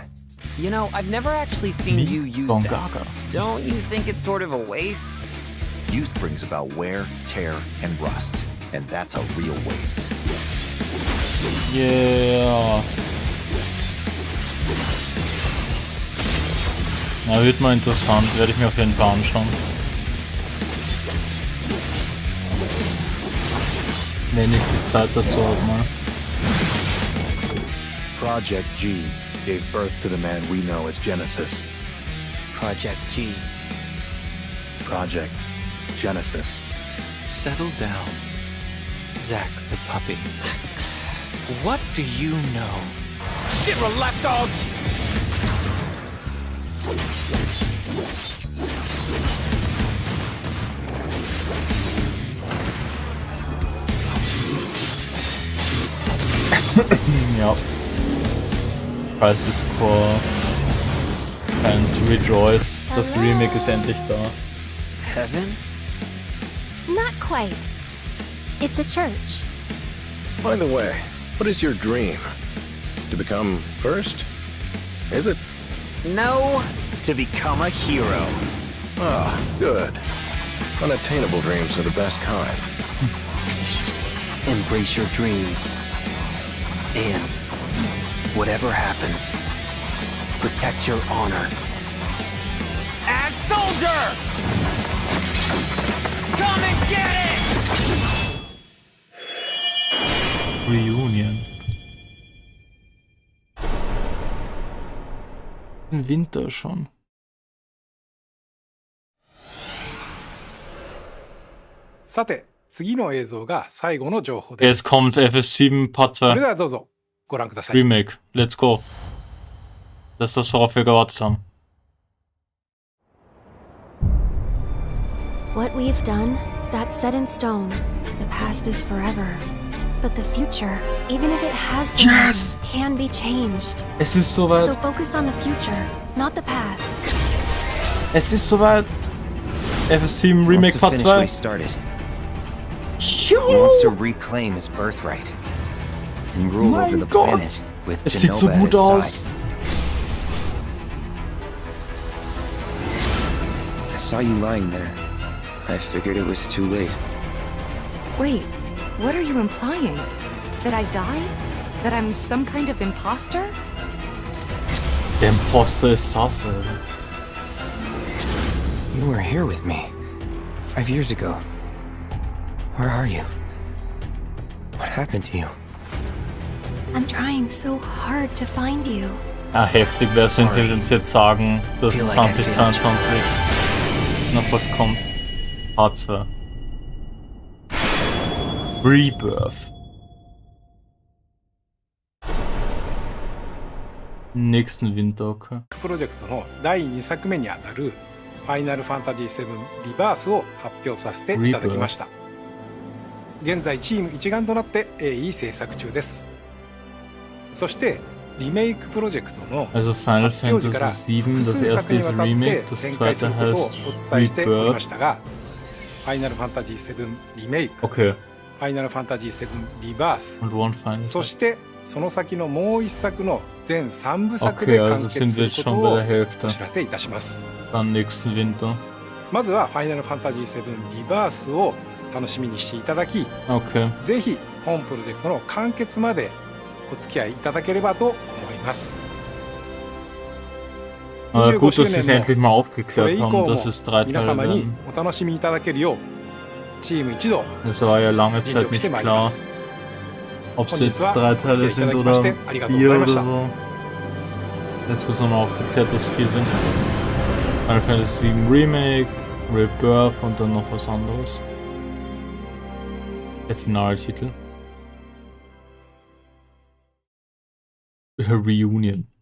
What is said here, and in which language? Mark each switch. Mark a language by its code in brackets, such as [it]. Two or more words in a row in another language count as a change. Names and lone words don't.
[en] You know, I've never actually seen you use that. Gaga. Don't you think it's sort of a waste? Use brings about wear, tear, and rust, and that's a real waste. Yeah. [de] Ja, wird mal interessant, werde ich mir auf jeden Fall anschauen. Wenn ich die Zeit dazu habe mal. [en] Project G gave birth to the man we know as Genesis. Project G. Project Genesis. Settle down. Zack the puppy. What do you know? Shit, lapdogs! [de] Ja. [en] Crisis Core Fans rejoice. [de] Das Remake ist endlich da. [en] Heaven? Not quite. It's a church. By the way, what is your dream? To become first? Is it? No, to become a hero. Ah, good. Unattainable dreams are the best kind. Embrace your dreams. And whatever happens, protect your honor. As soldier! Come and get it! Reunion. [de] Im Winter schon. [ja] Sate, 次の映像が最後の情報です。 [de] Jetzt kommt FS7 Part [ja] それで [de] 2 [ja] はどうぞご覧ください。 [en] Remake. Let's go. [de] Das ist das, worauf wir gewartet haben. [en] What we've done, that's set in stone. The past is forever. But the future, even if it has been, can be changed. [de] Es ist soweit. [en] So focus on the future, not the past. [de] Es ist soweit. FS7 Remake Part 2. [en] He wants to reclaim his birthright and rule over the planet with [de] Es sieht so [en] Genova at [de] gut [en] his [de] aus. [en] side. I saw you lying there. I figured it was too late. Wait, what are you implying? That I died? That I'm some kind of imposter? [de] Der Imposter ist sass, Alter. [en] You were here with me 5 years ago. Where are you? What happened to you? I'm trying so hard to find you. [de] Ah, heftig wäre es, wenn sie uns jetzt sagen, dass 2022 noch was kommt. Part 2. Rebirth. Nächsten Winter, okay. [ja] プロジェクトの第2作目にあたるファイナルファンタジー7リバースを発表させていただきました。現在チーム一丸となって鋭意制作中です。そしてリメイクプロジェクトの [de] Also Final [ja] 発表時 [de] Fantasy [ja] から複 [de] 7, das [ja] 数作 [de] erste [ja] に [de] ist [ja] わたって [de] Remake, das [ja] 展開す [de] zweite [ja] ることを [de] heißt [ja] お伝えしておりま [de] Rebirth. [ja] したが、ファイナルファンタジー7リメイク、 [de] Okay. [ja] ファイナルファンタジー7リバース、 [de] Und [en] One Final. [ja] そしてその先のもう一作の全3部作 [de] Okay, [ja] で [de] also [ja] 完結 [de] sind [ja] す [de] wir [ja] る [de] jetzt [ja] こと [de] schon [ja] を [de] bei der [ja] お [de] Hälfte. [ja] 知らせいたします。 [de] Dann nächsten Winter. [ja] まずはファイナルファンタジー7リバースを楽しみにしていただき、 [de] Okay. [ja] ぜひ本プロジェクトの完結までお付き合いいただければと思います。 [de] Aber [ja] 25 [de] gut, [ja] 周 [de] dass sie [ja] 年 [de] es [ja] の [de] endlich mal [ja] それ [de] aufgeklärt [ja] 以降 [de] haben, [ja] も [de] dass es 3 [ja] 皆 [de] Teile [ja] 様に [de] werden. [ja] お楽しみいただけるようチーム一同 [de] Das war ja lange [ja] 尽 [de] Zeit [ja] 力し [de] nicht [ja] てまいりま [de] klar, [ja] す。 [de] ob es [ja] 本日 [de] jetzt [ja] は [de] 3 [ja] お付き合 [de] Teile [ja] いいた [de] sind [ja] だきま [de] oder [ja] してありがとうご [de] 4 [ja] ざいま [de] oder [ja] した。 [de] so. Jetzt wird es noch aufgeklärt, dass 4 sind. Final Fantasy 7 Remake, Rebirth und dann noch was anderes. Der Finaltitel. Reunion.